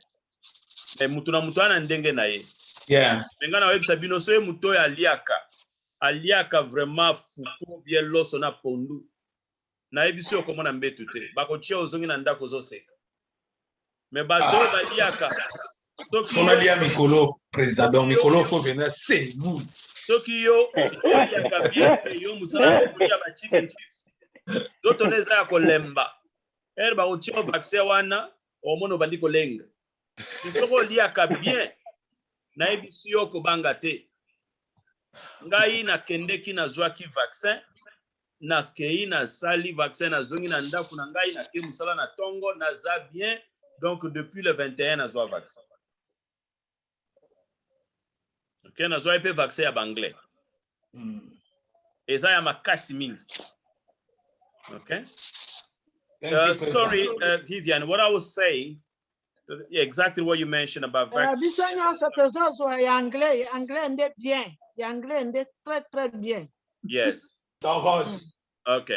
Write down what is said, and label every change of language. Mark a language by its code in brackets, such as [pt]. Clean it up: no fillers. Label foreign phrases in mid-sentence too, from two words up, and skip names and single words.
[ln] Mais mutu na mutu ana ndenge na ye. [en] Yeah. [ln] Menga na webisa bino so muto ya aliaka vraiment fufu bien loso na pondu. Na ebiso komona mbetu te. Bakotia ozongi na ndako zoseka. Mais bato baliaka. [fr] On a dit à Mikolo, président Mikolo, faut venir, c'est nous. [ln] Soki yo, aliaka bien, yo musala ya ba [en] chicken chips. [ln] D'autres neza ya kolemba. Ba otia vaccin wana, omono bandi kolenga. Soko liaka bien. Na ebisi yo kobanga te. Ngai na kendeki na zwaki vaccin. na kei na sali vaccin na zongi na ndako na ngai na ke musala na tongo na za bien donc [fr] depuis le 21 [ln] na zo vaccin. OK, na zo pe vaccin ya banglais. Eza ya makasi mingi. [en] Okay? Sorry, Vivian, what I was saying, exactly what you mentioned about vaccine. Yes. Okay.